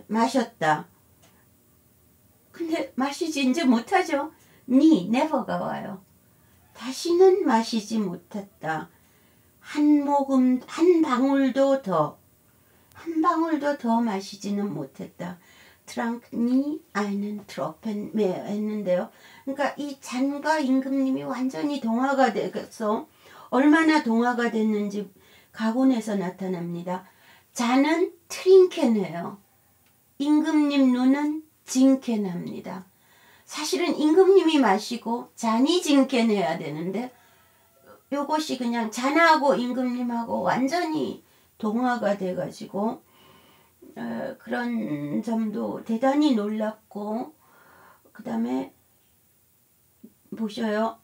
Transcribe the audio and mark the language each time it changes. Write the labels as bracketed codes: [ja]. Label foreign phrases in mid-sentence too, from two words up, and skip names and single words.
[ko] 마셨다. 근데 마시지 이제 못하죠. never가 와요. 다시는 마시지 못했다. 한 방울도 더 마시지는 못했다. [de] trank nie einen Tropfen mehr 했는데요. [ko] 그러니까 이 잔과 임금님이 완전히 동화가 돼서 얼마나 동화가 됐는지 가군에서 나타납니다. 잔은 트링켄해요. 임금님 눈은 징켄합니다. 사실은 임금님이 마시고 잔이 징켄해야 되는데 요것이 그냥 잔하고 임금님하고 완전히 동화가 돼가지고 그런 점도 대단히 놀랍고 그 다음에 보셔요.